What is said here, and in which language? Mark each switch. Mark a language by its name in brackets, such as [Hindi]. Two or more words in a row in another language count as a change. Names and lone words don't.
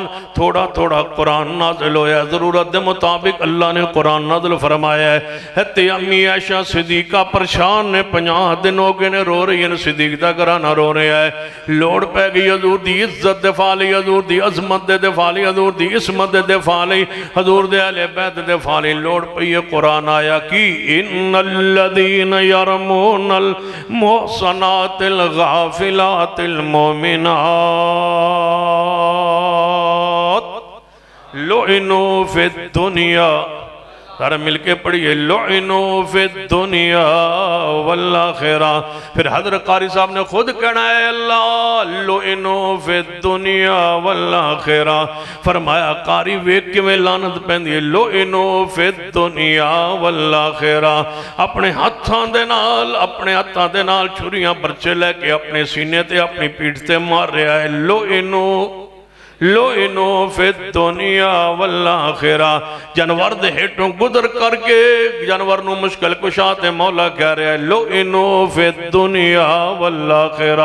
[Punjabi] تھوڑا تھوڑا قرآن نازل ہویا، ضرورت دے مطابق اللہ نے قرآن نازل فرمایا ہے۔ ہتے امی عائشہ صدیقہ پریشان نے، 50 دن ہو گئے نے رو رہی ہیں، صدیق دا گھرانہ رو رہا ہے۔ لوڑ پہ گئی حضور دی عزت دفاع لئی، حضور دی عظمت دے دفاع لئی، حضور دی عصمت دے دفاع لئی، حضور دے اہل بیت دے دفاع لئی لوڑ پہ یہ قرآن آیا کی [Arabic] ان الذین یرمون المحصنات الغافلات المؤمنات لعنوا فی الدنیا، [Punjabi] سارا مل کے پڑھئے [Arabic] لعنوا فی الدنیا والآخرہ۔ [Punjabi] پھر حضرت قاری صاحب نے خود کہنا ہے اللہ [Arabic] لعنوا فی الدنیا والآخرہ، [Punjabi] فرمایا قاری ویک کے میں لعنت پہندی ہے [Arabic] لعنوا فی الدنیا والآخرہ۔ [Punjabi] اپنے ہاتھاں دے نال چھریاں برچے لے کے اپنے سینے تے اپنی پیٹھ تے مار رہا ہے [Arabic] لعنوا فی الدنیا والآخرہ۔ [Punjabi] جانور دے ہیٹوں گدر کر کے جانور نو مشکل کشاتے مولا کہہ رہا ہے [Arabic] لعنوا فی الدنیا والآخرہ۔